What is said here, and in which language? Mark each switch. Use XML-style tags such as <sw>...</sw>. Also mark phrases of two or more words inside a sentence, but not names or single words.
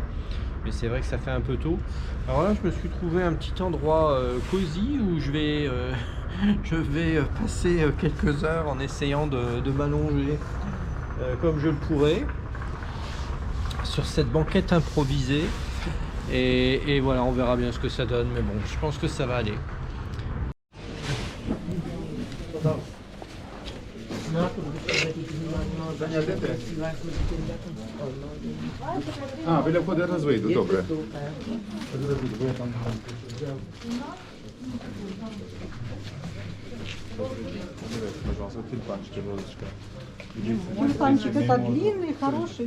<fr>Mais c'est vrai que ça fait un peu tôt. Alors là, je me suis trouvé un petit endroit cosy où je vais, je vais passer quelques heures en essayant de m'allonger comme je le pourrais sur cette banquette improvisée. Et voilà, on verra bien ce que ça donne. Mais bon, je pense que ça va aller.</fr> <uk>Біля входу я раз вийду, добре.</uk> <ru>Пожалуйста, тюльпанчики, розочка. Тюльпанчик это длинный, хороший.</ru>